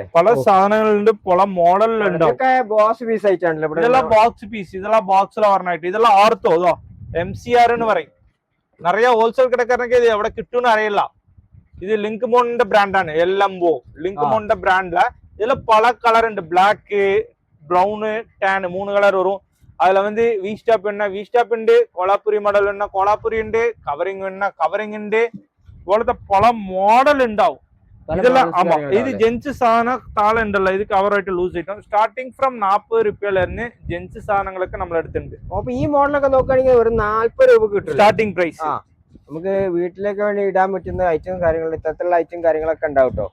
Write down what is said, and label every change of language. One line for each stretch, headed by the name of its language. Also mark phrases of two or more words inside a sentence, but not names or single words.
Malayalam: പല സാധനങ്ങളുണ്ട്, പല മോഡലിലുണ്ടാവും.
English: box piece
Malayalam: ആയിട്ടാണല്ലോ ഇതെല്ലാം
English: box piece,
Malayalam: ഇതെല്ലാം ബോക്സിൽ പറഞ്ഞിട്ട് ഇതെല്ലാം ആർത്തോ ഇതോ MCR എന്ന് പറയും. നിറയെ ഹോൾസെയിൽ കിടക്കാരനൊക്കെ ഇത് എവിടെ കിട്ടുമെന്ന് അറിയില്ല. ഇത് ലിങ്ക് മോണിന്റെ ബ്രാൻഡാണ്, LMO ലിങ്ക് മോണിന്റെ ബ്രാൻഡില്.
Tamil: இதுல பல கலர் உண்டு,
English: black, brown, tan
Tamil: 3 கலர் வரும். அதுல வந்து வி ஸ்டாப் என்ன வி ஸ்டாப் உண்டு, கோலாபுரி மாடல் என்ன கோலாபுரி உண்டு, கவரிங் என்ன கவரிங் உண்டு.
Malayalam: ഇതുപോലത്തെ പല മോഡൽ ഉണ്ടാവും. ഇതെല്ലാം ആമാ ഇത് ജെൻസ് സാധന താഴെ ഉണ്ടല്ലോ, ഇത് കവറായിട്ട് ലൂസ് കിട്ടും.
English: starting from
Malayalam: 40 രൂപയിലായിരുന്നു ജെൻസ് സാധനങ്ങളൊക്കെ നമ്മൾ എടുത്തിട്ടുണ്ട്. അപ്പൊ ഈ മോഡലൊക്കെ നോക്കുകയാണെങ്കിൽ ഒരു 40 രൂപ കിട്ടും
English: starting price.
Malayalam: നമുക്ക് വീട്ടിലേക്ക് വേണ്ടി ഇടാൻ പറ്റുന്ന ഐറ്റം കാര്യങ്ങൾ, ഇത്തരത്തിലുള്ള ഐറ്റം കാര്യങ്ങളൊക്കെ ഉണ്ടാവും കേട്ടോ.